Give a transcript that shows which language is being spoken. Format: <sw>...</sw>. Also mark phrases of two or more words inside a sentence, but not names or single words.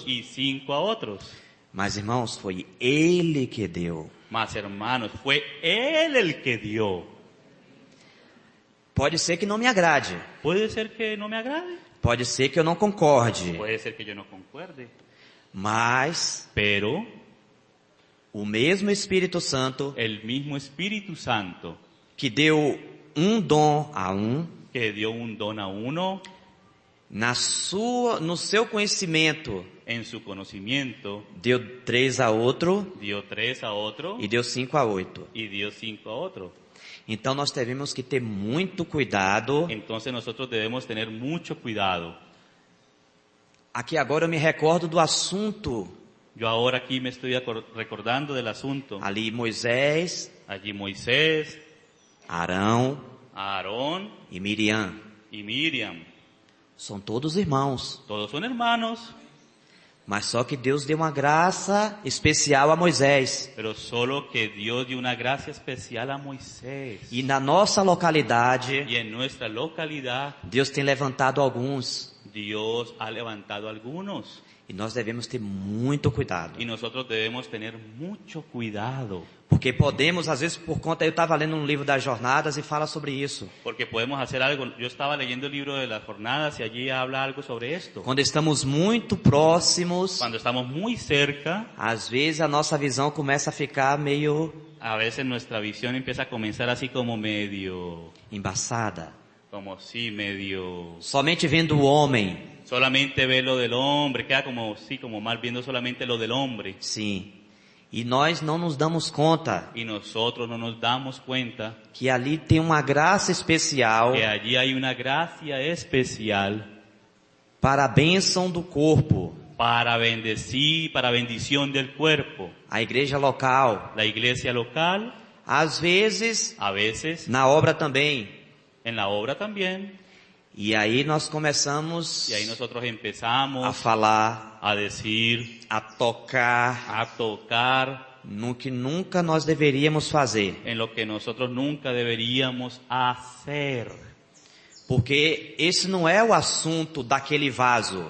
<es>y 5 a otros.</es> <pt>Mas, irmãos, foi Ele que deu.</pt> <es>Mas hermanos, fue Él el que dio.</es> <pt>Pode ser que não me agrade,</pt> <es>Puede ser que no me agrade,</es> <pt>pode ser que eu não concorde,</pt> <es>puede ser que yo no concuerde,</es> <pt>mas</pt> <es>pero</es> <pt>o mesmo Espírito Santo</pt> <es>el mismo Espíritu Santo</es> <pt>que deu um dom a um,</pt> <es>que dio un don a uno,</es> <pt>no seu conhecimento,</pt> <es>en su conocimiento,</es> <pt>deu 3 a outro</pt> <es>dio 3 a otro</es> <pt>e deu 5 a 8.</pt> <es>y dio 5 a otro.</es> <pt>Então nós temos que ter muito cuidado.</pt> <es>Entonces nosotros debemos tener mucho cuidado.</es> <pt>Aqui agora eu me recordo do assunto.</pt> <es>Yo ahora aquí me estoy recordando del asunto.</es> <pt>Ali Moisés,</pt> <es>Allí Moisés,</es> <pt>Arão</pt> <es>Aarón</es> <pt>e Miriam.</pt> <es>y Miriam,</es> <pt>São todos irmãos.</pt> <es>todos son hermanos,</es> <pt>Mas só que Deus deu uma graça especial a Moisés.</pt> <es>pero solo que Dios dio una gracia especial a Moisés.</es> <pt>E na nossa localidade,</pt> <es>Y en nuestra localidad,</es> <pt>Deus tem levantado alguns.</pt> <es>Dios ha levantado algunos.</es> <pt>E nós devemos ter muito cuidado.</pt> <es>Y nosotros debemos tener mucho cuidado.</es> <pt>Porque podemos, às vezes, por conta... Eu estava lendo um livro das jornadas e fala sobre isso.</pt> <es>Porque podemos hacer algo. Yo estaba leyendo el libro de las jornadas y allí habla algo sobre esto.</es> <pt>Quando estamos muito próximos,</pt> <es>Cuando estamos muy cerca,</es> <pt>às vezes a nossa visão começa a ficar meio</pt> <es>a veces nuestra visión empieza a comenzar así como medio,</es> <pt>embaçada.</pt> <es>como sí, medio,</es> <pt>Somente vendo o homem.</pt> <es>solamente ve lo del hombre, queda como, sí, como mal viendo solamente lo del hombre.</es> <pt>Sim. E nós não nos damos conta</pt> <es>Y nosotros no nos damos cuenta</es> <pt>que ali tem uma graça especial</pt> <es>que allí hay una gracia especial</es> <pt>para a bênção do corpo.</pt> <es>para bendecir, para bendición del cuerpo.</es> <pt>A igreja local.</pt> <es>La iglesia local,</es> <pt>Às vezes,</pt> <es>a veces,</es> <pt>na obra também.</pt> <es>en la obra también.</es> <pt>E aí nós começamos</pt> <es>Y ahí nosotros</es> <pt>a</pt> <es>empezamos</es> <pt>falar,</pt> <es>a decir,</es> <pt>a tocar</pt> <es>a tocar</es> <pt>no que nunca nós deveríamos fazer.</pt> <es>en lo que nosotros nunca deberíamos hacer.</es> <pt>Porque esse não é o assunto daquele vaso.</pt>